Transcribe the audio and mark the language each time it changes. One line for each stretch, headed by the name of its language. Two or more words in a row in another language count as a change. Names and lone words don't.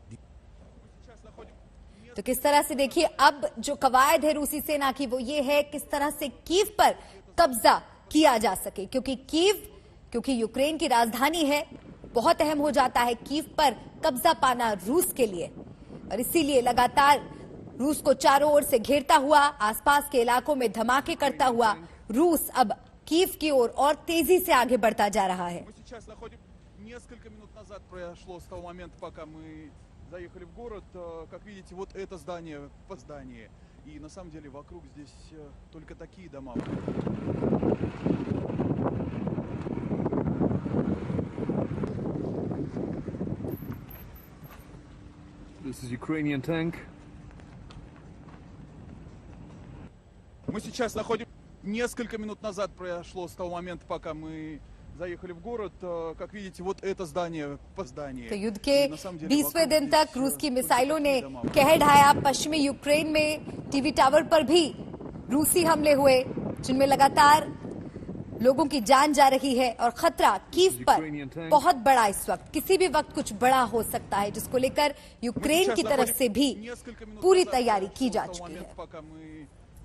Hindi: तो किस तरह से देखिए अब जो कवायद है रूसी सेना की वो ये है किस तरह से कीव पर कब्जा किया जा सके, क्योंकि यूक्रेन की राजधानी है, बहुत अहम हो जाता है कीव पर कब्जा पाना रूस के लिए। और इसीलिए लगातार रूस को चारों ओर से घेरता हुआ, आसपास के इलाकों में धमाके करता हुआ रूस अब कीव की ओर और तेजी से आगे बढ़ता जा रहा है।
Russian: Заехали в город, как видите, вот это здание по зданию. И на самом деле вокруг здесь только такие дома.
English: This is Ukrainian tank.
Russian: Мы сейчас находимся... Несколько минут назад прошло с того момента, пока мы заехали в город, как видите, вот это здание по зданию.
Hindi: तो युद्ध के 20वें दिन तक रूस की मिसाइलों ने कहर ढाया। पश्चिमी यूक्रेन में
English: TV tower
Hindi: पर भी रूसी हमले हुए, जिनमें लगातार लोगों की जान जा रही है और खतरा कीव पर बहुत बड़ा इस वक्त, किसी भी वक्त कुछ बड़ा हो सकता है, जिसको लेकर यूक्रेन की तरफ से भी पूरी तैयारी की जा चुकी है।